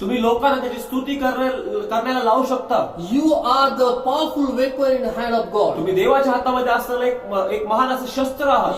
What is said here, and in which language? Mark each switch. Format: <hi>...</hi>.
<mr>तुम्ही लोकांना त्याची स्तुती करण्याला लावू शकता.</mr> <en>You are the powerful weapon in the hand of God.</en> <mr>तुम्ही देवाच्या हातामध्ये असलेलं एक महान असं शस्त्र आहात.</mr>